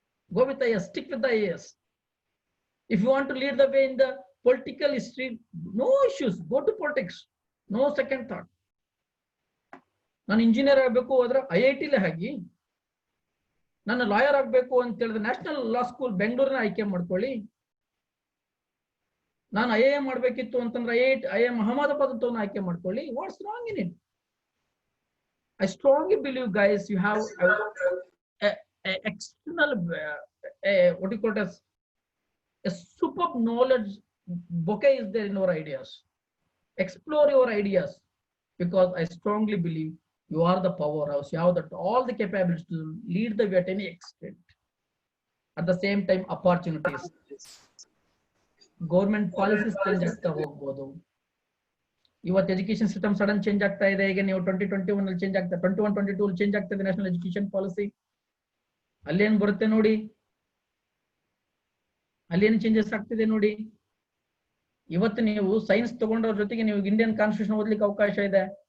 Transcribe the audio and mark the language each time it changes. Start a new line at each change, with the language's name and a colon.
English: Go with the IAS, stick with the IAS. If you want to lead the way in the political history, no issues, go to politics, no second thought.
Kannada: ನಾನು engineer ಆಗಬೇಕು ಹೋದ್ರೆ IIT ಆಗಿ, ನಾನು lawyer ಆಗಬೇಕು ಅಂತ ಹೇಳಿದ್ರೆ national law school ಬೆಂಗಳೂರಿನ ಆಯ್ಕೆ ಮಾಡ್ಕೊಳ್ಳಿ. ನಾನು IIM ಮಾಡ್ಬೇಕಿತ್ತು ಅಂತಂದ್ರೆ IIM ಅಹಮದಾಬಾದ್ ಅಂತ ಆಯ್ಕೆ ಮಾಡ್ಕೊಳ್ಳಿ.
English: What's wrong in it? I strongly believe, guys, you have a external what you call it as a superb knowledge bouquet is there in our ideas. Explore your ideas, because I strongly believe you are the powerhouse. You have all the capabilities to lead the way at any extent. At the same time, opportunities, government policies change
Kannada: ಆಗ್ತಾ ಹೋಗ್ಬೋದು. ಇವತ್ತು education system sudden change ಆಗ್ತಾ ಇದೆ. ಈಗ ನೀವು 2021 ಅಲ್ಲಿ change ಆಗ್ತಾ 21-22 change ಆಗ್ತಾ ಇದೆ ನ್ಯಾಷನಲ್ ಎಜುಕೇಶನ್ ಪಾಲಿಸಿ. ಅಲ್ಲೇನ್ ಬರುತ್ತೆ ನೋಡಿ, ಅಲ್ಲೇನು ಚೇಂಜಸ್ ಆಗ್ತಿದೆ ನೋಡಿ. ಇವತ್ತು ನೀವು ಸೈನ್ಸ್ ತಗೊಂಡ್ರ ಜೊತೆಗೆ ನೀವು ಇಂಡಿಯನ್ ಕಾನ್ಸ್ಟಿಟ್ಯೂಷನ್ ಓದ್ಲಿಕ್ಕೆ ಅವಕಾಶ ಇದೆ.